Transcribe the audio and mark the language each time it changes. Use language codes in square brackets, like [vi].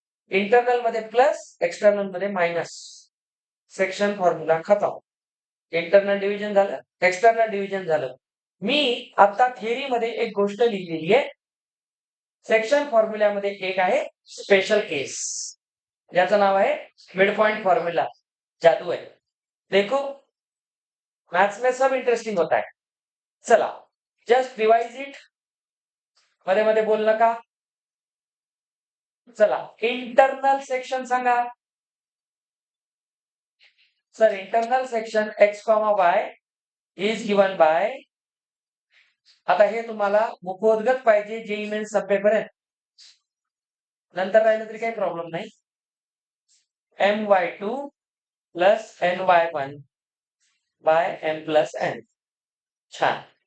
[mr] Internal मध्ये plus, external मध्ये minus. Section formula खतम. इंटरनल डिव्हिजन झालं, एक्सटर्नल डिव्हिजन झालं. मी आता थिअरी मध्ये एक गोष्ट लिहिलेली आहे. सेक्शन फॉर्म्युल्यामध्ये एक आहे स्पेशल केस, ज्याचं नाव आहे मिड पॉइंट फॉर्म्युला. जादू आहे, [hi] देखो मैथ्स में सब इंटरेस्टिंग होता है. [mr] चला जस्ट रिवाइज इट, मध्ये मध्ये बोल नका. चला इंटरनल सेक्शन सांगा sir. [en] internal section X comma Y is given by, [mr] आता हे तुम्हाला मुखोद्गत पाहिजे, जेईई मेन्स सब पेपर आहे, नंतर राहिलं तरी काही प्रॉब्लेम नाही. my2 plus ny1 bye m plus n. छान.